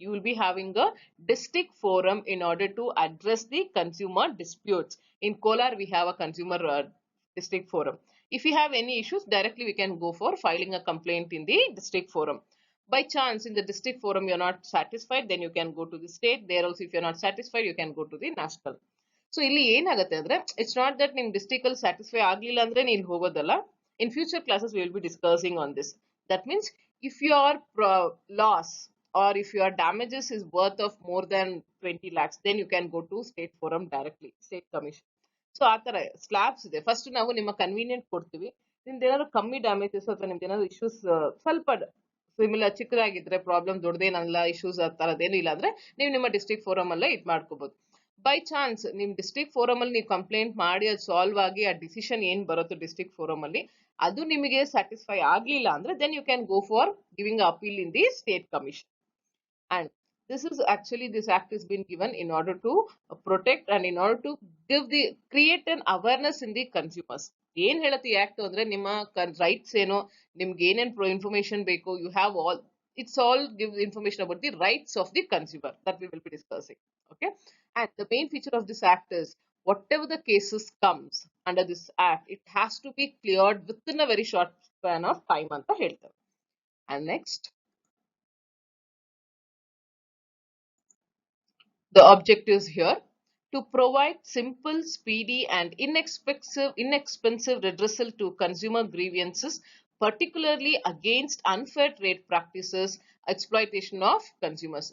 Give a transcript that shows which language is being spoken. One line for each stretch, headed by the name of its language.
English: You will be having a district forum in order to address the consumer disputes. In Kolar we have a consumer district forum. If you have any issues, directly we can go for filing a complaint in the district forum. By chance in the district forum you're not satisfied, then you can go to the state. There also if you're not satisfied, you can go to the national.
Kannada: So ಇಲ್ಲಿ ಏನಾಗುತ್ತೆ ಅಂದ್ರೆ
English: it's not that
Kannada: ನಿಮ್ district ಅಲ್ಲಿ satisfy ಆಗ್ಲಿಲ್ಲ ಅಂದ್ರೆ ನೀನ್ ಹೋಗೋದಲ್ಲ.
English: In future classes we will be discussing on this. That means if your loss or if your damages is worth of more than 20 lakhs, then you can go to state forum directly, state commission.
Kannada: So ಆ ತರ slabs ಇದೆ. First ನಾವು ನಿಮ್ಮ convenient ಕೊಡ್ತೀವಿ. ನಿಮ್ದು ಏನಾದ್ರು ಕಮ್ಮಿ damages ಅಥವಾ ನಿಮ್ದು ಏನಾದ್ರು ಇಶ್ಯೂಸ್ ಸ್ವಲ್ಪ ಸಿಮಿಲರ್ ಚಿಕ್ಕದಾಗಿದ್ರೆ, ಪ್ರಾಬ್ಲಮ್ ದೊಡ್ಡದೇನಲ್ಲ, ಇಶ್ಯೂಸ್ ಆ ತರದೇನು ಇಲ್ಲ ಅಂದ್ರೆ ನೀವು ನಿಮ್ಮ ಡಿಸ್ಟ್ರಿಕ್ಟ್ ಫೋರಮ್ ಅಲ್ಲೇ ಇದು ಮಾಡ್ಕೋಬಹುದು. ಬೈ ಚಾನ್ಸ್ ನಿಮ್ ಡಿಸ್ಟ್ರಿಕ್ಟ್ ಫೋರಮ್ ಅಲ್ಲಿ ನೀವು ಕಂಪ್ಲೇಂಟ್ ಮಾಡಿ ಅದು ಸಾಲ್ವ್ ಆಗಿ ಆ ಡಿಸಿಷನ್ ಏನ್ ಬರುತ್ತೋ ಡಿಸ್ಟ್ರಿಕ್ಟ್ ಫೋರಮ್ ಅಲ್ಲಿ ಅದು ನಿಮಗೆ ಸ್ಯಾಟಿಸ್ಫೈ ಆಗ್ಲಿಲ್ಲ ಅಂದ್ರೆ
English: Then you can go for giving appeal in the state commission. And this is actually, this act has been given in order to protect and in order to create an awareness in the consumers.
Kannada: ಏನ್ ಹೇಳತ್ತೆ ಈ act ಅಂದ್ರೆ ನಿಮ್ಮ rights ಏನೋ, ನಿಮ್ಗೆ ಏನೇನ್ information ಬೇಕು,
English: You have all it's all gives information about the rights of the consumer that we will be discussing. Okay, and the main feature of this act is whatever the cases comes under this act, it has to be cleared within a very short span of time
Kannada: ಅಂತ ಹೇಳ್ತಾರೆ.
English: And next, the objectives here to provide simple, speedy, and inexpensive redressal to consumer grievances, particularly against unfair trade practices, exploitation of consumers.